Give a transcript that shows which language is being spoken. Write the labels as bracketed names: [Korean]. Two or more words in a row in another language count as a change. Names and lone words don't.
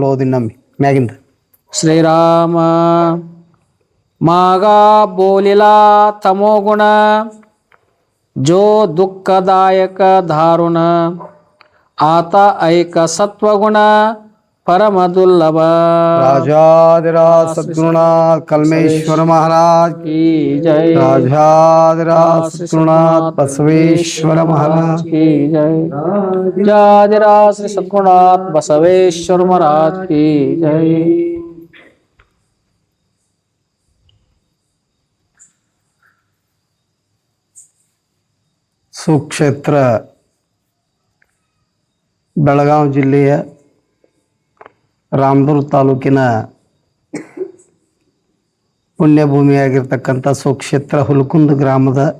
[Kannada] ಓದಿ ನಮ್ಮಿ ಮ್ಯಾಗಿಂದ. [Marathi] श्रीराम माग बोलिला तमोगुण जो दुःखदायक धारुण आत ऐक सत्वगुण परम दुर्लभ [Hindi] राजाधिराज सद्गुरुनाथ कलमेश्वर महाराज की जय। राजाधिराज सद्गुरुनाथ बसवेश्वर महाराज की जय। राजाधिराज श्री सद्गुरुनाथ बसवेश्वर महाराज की जय। [Kannada] ಸುಕ್ಷೇತ್ರ ಬೆಳಗಾವಿ ಜಿಲ್ಲೆಯ ರಾಮದುರ್ಗ ತಾಲೂಕಿನ ಪುಣ್ಯಭೂಮಿಯಾಗಿರ್ತಕ್ಕಂಥ ಸುಕ್ಷೇತ್ರ ಹುಲ್ಕುಂದ ಗ್ರಾಮದ